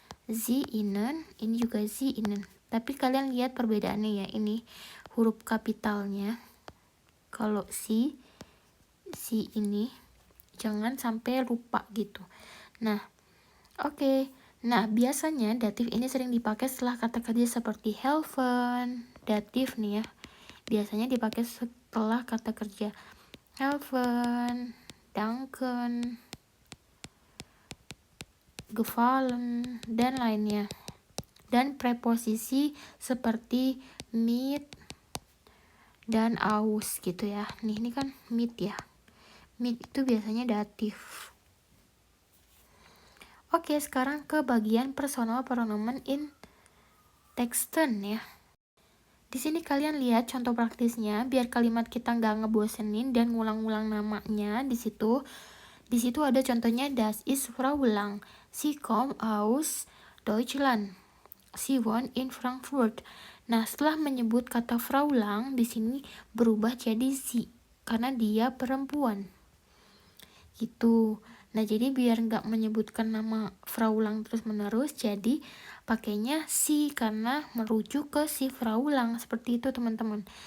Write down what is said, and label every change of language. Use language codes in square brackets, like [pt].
[id] Sie ihnen, ini juga sie ihnen. Tapi kalian lihat perbedaannya ya, ini huruf kapitalnya. Kalau si ini jangan sampai lupa gitu. Nah, oke. Nah, biasanya datif ini sering dipakai setelah kata kerja seperti helfen. Datif nih ya. Biasanya dipakai setelah kata kerja helfen, danken, gefallen, dan lainnya. Dan preposisi seperti mit dan aus gitu ya. Ini kan mit ya. Mit itu biasanya datif. Oke, sekarang ke bagian personal pronomen in Texten ya. Di sini kalian lihat contoh praktisnya biar kalimat kita nggak ngebosenin dan ngulang-ngulang namanya di situ. Di situ ada contohnya, [de] das ist Frau Lang. Sie kommt aus Deutschland. Sie wohnt in Frankfurt. [id] Nah, setelah menyebut kata Frau Lang di sini berubah jadi sie karena dia perempuan. Gitu. Nah, jadi biar nggak menyebutkan nama Frau Lang terus-menerus, jadi pakainya si karena merujuk ke si Frau Lang. Seperti itu, teman-teman.